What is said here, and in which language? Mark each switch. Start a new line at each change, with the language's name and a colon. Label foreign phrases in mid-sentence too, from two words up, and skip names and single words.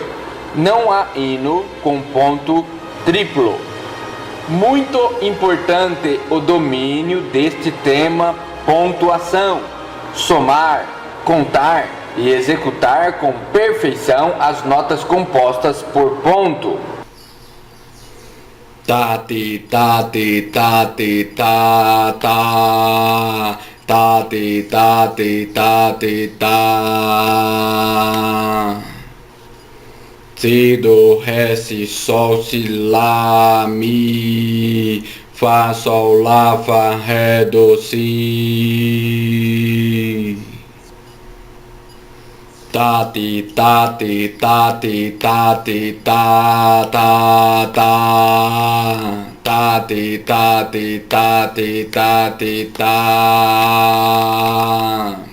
Portuguese: Não há hino com ponto triplo. Muito importante o domínio deste tema pontuação. Somar, contar e executar com perfeição as notas compostas por ponto. Ta ti ta ti ta ti ta ta ta ti ta ti ta ti ta. Si do ré si sol si lá mi Fá, Sol, Lá, Fá, Ré, Dó, Si. Ta, ti, ta, ti, ta, ti, ta, ti, ta, ta, ta. Ta, ti, ta, ti, ta, ti, ta, ti, ta.